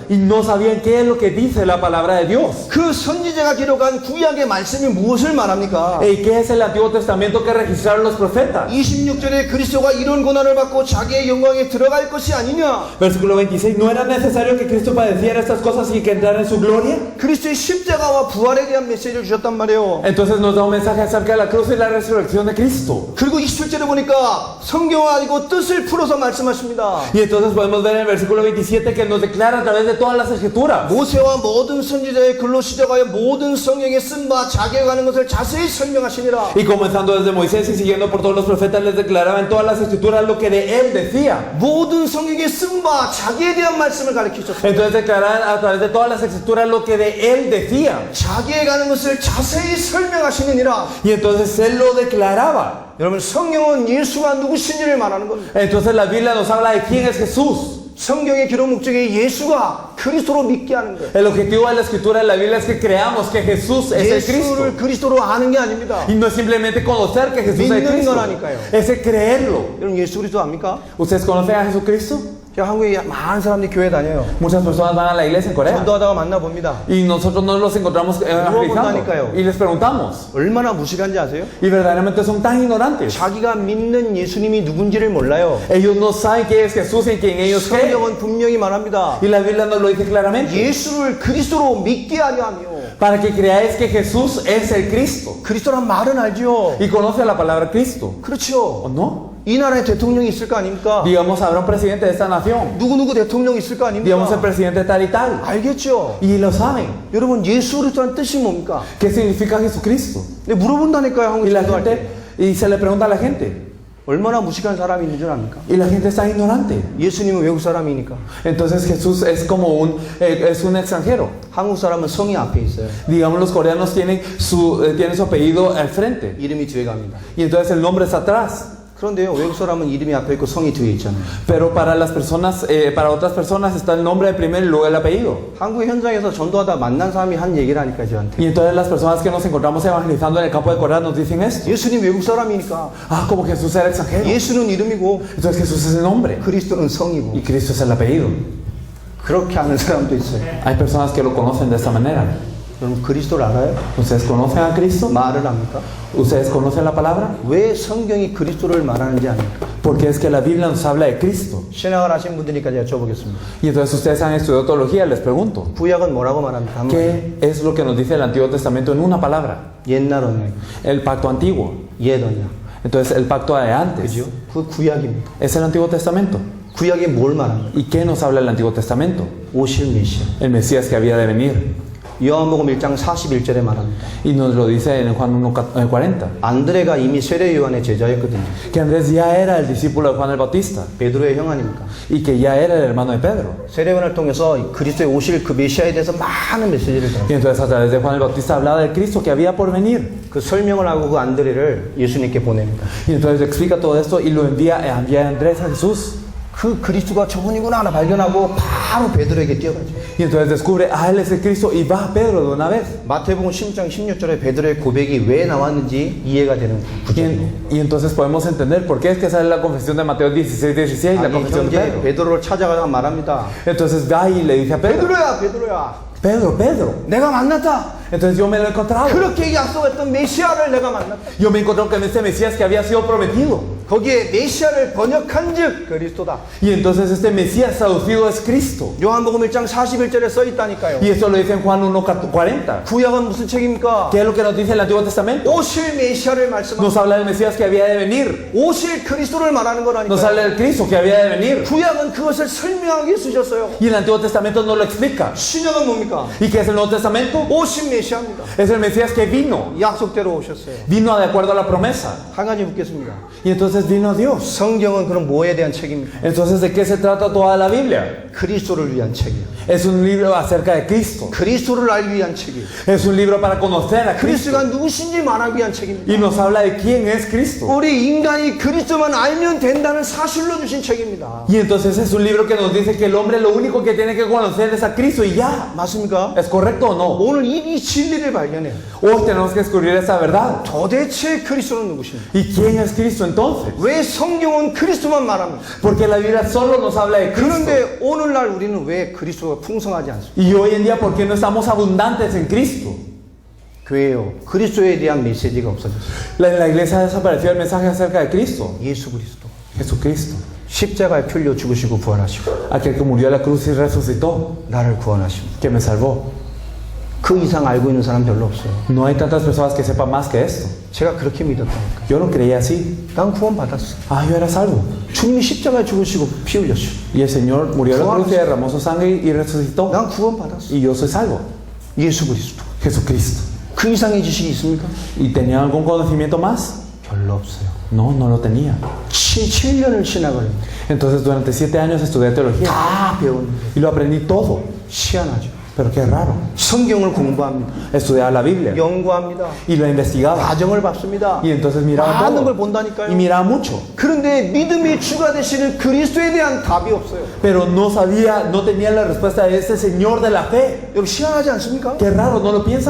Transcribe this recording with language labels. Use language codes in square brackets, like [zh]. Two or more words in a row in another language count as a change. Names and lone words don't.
[es] Y no sabían qué es lo que dice la palabra de Dios. [ko] 그 선지자가 기록한 구약의 말씀이 무엇을 말합니까? [es] ¿Y qué es el Antiguo Testamento que registraron los profetas? [ko] 26절에 그리스도가 이런 고난을 받고 자기의 영광에 들어갈 것이 아니냐? [es] Versículo 26. ¿No era necesario que Cristo padeciera estas cosas y que entrara en su gloria? [ko] 그리스도의 십자가와 부활에 대한 메시지를 주셨단 말이에요. [es] Entonces nos da un mensaje acerca de la cruz y la resurrección de Cristo. [ko] 그리고 27절에 보니까 성경을 가지고 뜻을 풀어서 말씀하십니다. [es] Y entonces podemos ver en el versículo 27 que nos declara a través de todas las escrituras. [ko] 모세와 모든 선지자의 글로 시작하여 모든 성경에 쓴 바 자기에 관한 것을 자세히 설명하시니라. [es] Y comenzando desde Moisés y siguiendo por todos los profetas, les declaraba en todas las escrituras lo que de él decía. [ko] 모든 성경에 쓴 바 자기에 대한 말씀을 가르치셨습니다. [es] Entonces declaraba a través de todas las escrituras lo que de él decía. [ko] 자기에 관한 것을 자세히 설명하시느니라. [es] Y entonces él lo declaraba. [ko] 여러분 성경은 예수가 누구신지를 말하는 겁니다. [es] Entonces la Biblia nos habla de quién es Jesús. [ko] 성경의 기록 목적이 예수가 그리스도로 믿게 하는 거예요. [es] El objetivo de la escritura de la Biblia es que creamos que Jesús es el Cristo. [ko] 예수를 그리스도로 아는 게 아닙니다. [es] Y no es simplemente conocer que Jesús es el [ko] 믿는 [es] Cristo. [ko] 거라니까요. [es] Es el creerlo. [ko] 여러분 예수 그리스도 압니까? [es] ¿Ustedes conocen a Jesucristo? [ko] 한국에 많은 사람들이 교회 다녀요. [es] Muchas personas van a la iglesia en Corea. [ko] 전도하다가 만나봅니다. [es] Y nosotros nos los encontramos evangelizando. Y les preguntamos. [ko] 얼마나 무식한지 아세요? [es] Y verdaderamente son tan ignorantes. [ko] 자기가 믿는 예수님이 누군지를 몰라요. [es] Ellos no saben quién es Jesús y en quién ellos creen. [ko] 성경은 분명히 말합니다. [es] Y la Biblia nos lo dice claramente. [ko] 예수를 그리스도로 믿게 하려 하며. [es] Para que creáis que Jesús es el Cristo. [ko] 그리스도란 말은 알죠. [es] Y conoce la palabra Cristo. [ko] 그렇죠. [es] ¿O no? [ko] 이 na라에 대통령이 있을 거 아닙니까? [es] Digamos, habrá un presidente de esta nación. [ko] 누구누구 대통령 있을 거 아닙니까? [es] Digamos, el presidente tal y tal. [ko] 알겠죠. [es] Y lo saben. [ko] 여러분 예수 그리스도란 뜻이 뭡니까? [es] ¿Qué significa Jesucristo? [ko] 네, 물어본다니까요. 한국 [es] Y la [ko] 전도할 때. [es] gente, y se le pregunta a la gente. [ko] 얼마나 무식한 사람이 있는 줄 압니까? [es] Y la gente está ignorante. [ko] 예수님은 외국 사람이니까. [es] Entonces Jesús es como es un extranjero. [ko] 한국 사람은 성이 앞에 있어요. [es] Digamos, los coreanos tienen su apellido al frente. [ko] 이름이 뒤에 갑니다. [es] Y entonces el nombre está atrás. [ko] 그런데요, 외국 사람은 이름이 앞에 있고 성이 뒤에 있잖아요. [es] Pero para las personas, para otras personas está el nombre de primero y luego el apellido. [ko] 한국 현장에서 전도하다 만난 사람이 한 얘기라니까 저한테. [es] Y entonces las personas que nos encontramos evangelizando en el campo de Corea nos dicen esto. [ko] 예수님 외국 사람이니까. [es] Ah, como Jesús era extranjero. [ko] 예수는 이름이고, [es] Entonces Jesús es el nombre. [ko] 그리스도는 성이고. [es] Y Cristo es el apellido. [ko] 그렇게 하는 사람도 있어요. [es] Hay personas que lo conocen de esta manera. [ko] 여러분 그리스도를 알아요? [es] ¿Ustedes conocen a Cristo? [ko] 말을 합니까? [es] ¿Ustedes conocen la palabra? [ko] 왜 성경이 그리스도를 말하는지 아닙니까? [es] Porque es que la Biblia nos habla de Cristo. [ko] 신학을 하신 분들이니까 여쭤보겠습니다. [es] Y entonces ustedes han estudiado teología, les pregunto, [ko] 구약은 뭐라고 말합니까? 한번 [es] ¿qué es lo que nos dice el Antiguo Testamento en una palabra? [ko] 옛날 언약, [es] El pacto antiguo. [ko] 옛 언약. [es] Entonces el pacto de antes [ko] 그죠? 그 구약입니다. [es] es el Antiguo Testamento. [ko] 구약이 뭘 말합니까? [es] ¿Y qué nos habla el Antiguo Testamento? [ko] 오실 메시아. [es] El Mesías que había de venir. [ko] 요한복음 1장 41절에 말합니다. [es] Y nos lo dice en Juan 1:40. [ko] 안드레가 이미 세례 요한의 제자였거든요. [es] Que Andrés ya era el discípulo de Juan el Bautista. [ko] 베드로의 형 아닙니까? [es] Y que ya era el hermano de Pedro. [ko] 세례 요한을 통해서 그리스도의 오실 그 메시아에 대해서 많은 메시지를 [es] Y [ko] 들었어요. [es] entonces a través de Juan el Bautista hablaba del Cristo que había por venir. [ko] 그 설명을 하고 그 안드레를 예수님께 보냅니다. [es] Y entonces explica todo esto y lo envía a Andrés a Jesús. [ko] 그 그리스도가 저분이구나 하나 발견하고 바로 베드로에게 뛰어가죠. [es] Y entonces descubre, él es el Cristo y va a Pedro de una vez. [ko] 마태복음 16장 16절에 베드로의 고백이 왜 나왔는지 이해가 되는 구절이에요. [es] Y entonces podemos entender por qué es que sale la confesión de Mateo 16:16, la [ko] 아니, [es] confesión de [ko] 형제 [es] Pedro. [ko] 베드로를 찾아가서 말합니다. [es] Entonces va y le dice a Pedro, [ko] 베드로야. [es] Pedro, [ko] 내가 만났다. [es] entonces yo me lo he encontrado. [ko] 그렇게 약속했던 메시아를 내가 만났다. [es] Yo me encontré con este Mesías que había sido prometido. [ko] 거기에 메시아를 번역한즉 그리스도다. [es] Y entonces este Mesías traducido es Cristo. [ko] 요한복음 1장 41절에 써 있다니까요. [es] Y esto lo dice en Juan 1:40. [ko] 구약은 무슨 책입니까? [es] ¿Qué es lo que nos dice el Antiguo Testamento? [ko] 오실 메시아를 말씀하고 [es] Nos habla del Mesías que había de venir. [ko] 오실 그리스도를 말하는 [es] Nos [ko] 거라니까요. [es] habla del Cristo que había de venir. [ko] 구약은 그것을 설명하기 위해 쓰셨어요. [es] Y el Antiguo Testamento no lo explica. [ko] 신약은 뭡니까? [es] ¿Y qué es el Nuevo Testamento? [ko] 오신 메시아입니다. [es] Es el Mesías que vino. [ko] 약속대로 오셨어요. [es] Vino de acuerdo a la promesa. [ko] 한 가지 묻겠습니다. [es] Y entonces vino Dios. [ko] 성경은 그럼 뭐에 대한 책입니까? [es] Entonces, ¿de qué se trata toda la Biblia? [ko] 그리스도를 위한 책이에요. [es] Es un libro acerca de Cristo. [ko] 그리스도를 알기 위한 책이에요. [es] Es un libro para conocer a Cristo. [ko] 그리스도가 누구신지 말하기 위한 책입니다. [es] Y nos habla de quién es Cristo. [ko] 우리 인간이 그리스도만 알면 된다는 사실로 주신 책입니다. [es] Y entonces es un libro que nos dice que el hombre lo único que tiene que conocer es a Cristo y ya. [ko] 맞습니까? [es] ¿Es correcto o no? [ko] 오늘 이 진리를 발견해요. [es] Hoy tenemos que descubrir esa verdad. [ko] 도대체 그리스도는 누구십니까? [es] ¿Y quién es Cristo entonces? [ko] 왜 성경은 그리스도만 말합니까? [es] Porque la Biblia solo nos habla de Cristo. [ko] 그런데 오늘날 우리는 왜 그리스도가 풍성하지 않습니까? [es] Y hoy en día, ¿por qué no estamos abundantes en Cristo? [ko] 교회요. 그리스도에 대한 메시지가 없어졌어요. [es] La iglesia ha desaparecido el mensaje acerca de Cristo. [ko] 예수 그리스도. [es] Jesucristo. [ko] 십자가에 풀려 죽으시고 부활하시고 [es] Aquel que murió a la cruz y resucitó. [ko] 나를 구원하시고 [es] Que me salvó. [ko] 그 이상 알고 있는 사람 별로 없어요. [es] No hay tantas personas que sepan más que esto. [ko] 제가 그렇게 믿었다니까. [es] Yo lo creía así. [ko] 난 구원받았어. [es] Ah, yo era salvo. [ko] 주님이 십자가에 죽으시고 피 흘렸어. [es] Y el Señor murió a la cruz y derramó su sangre y resucitó. [ko] 난 구원받았어. [es] Y yo soy salvo. [ko] 예수 그리스도. [es] Jesucristo. [ko] 그 이상의 지식이 있습니까? [es] ¿Y tenía algún conocimiento más? [ko] 별로 없어요. [es] No, no lo tenía. [ko] 7년을 신학을 했는데 [es] Entonces durante 7 años estudié teología. [ko] 다 배웠는데 [es] Y lo aprendí todo. [ko] 희한하죠. [es] Pero qué raro. [ko] 성경을 공부합니다. [es] Estudiaba la Biblia. [ko] 연구합니다. [es] Y lo investigaba. [ko] 과정을 밟습니다. [es] Y entonces miraba [ko] 많은 걸 [es] todo. [ko] 본다니까요. [es] Y miraba mucho. [ko] 그런데 믿음의 주가 되시는 그리스도에 대한 답이 없어요. [es] Pero no sabía, no tenía la respuesta de ese Señor de la fe. [ko] 여러분 희한하지 않습니까? [es] Qué raro, ¿no lo piensan?